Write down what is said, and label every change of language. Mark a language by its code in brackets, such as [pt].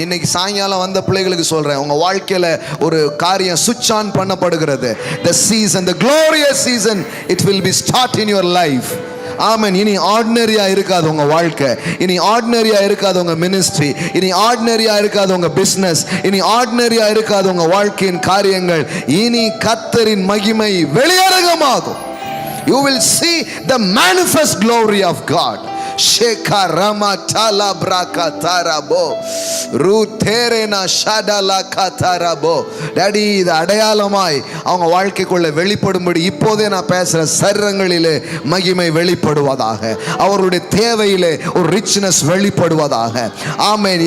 [ta] இன்னைக்கு சாயங்காலம் வந்த பிள்ளைகளுக்கு சொல்றேன், உங்க வாழ்க்கையில ஒரு காரியம் சுவிட்ச் on பண்ணப்படுகிறது. [en] The season, the glorious season, it will be start in your life. [ta] ஆமென். இனி ஆர்டினரியா இருக்காது உங்க வாழ்க்கை, இனி ஆர்டினரியா இருக்காது உங்க மினிஸ்ட்ரி, இனி ஆர்டினரியா இருக்காது உங்க பிசினஸ், இனி ஆர்டினரியா இருக்காது உங்க வாழ்க்கையின் காரியங்கள். இனி கர்த்தரின் மகிமை வெளியரங்கமாகும். [en] You will see the manifest glory of God. ஷேகா ரமா டாலா பிரகா தாராபோ ரூதேரேனா ஷடலா கதாராபோ. [ta] Daddy, இது அடையாளமாய் அவங்க வாழ்க்கைக்குள்ள வெளிப்படும்படி இப்போதே நான் பேசுற சரீரங்களிலே மகிமை வெளிப்படுவதாக, அவருடைய தேவையிலே ஒரு ரிச்னஸ் வெளிப்படுவதாக. ஆமென்.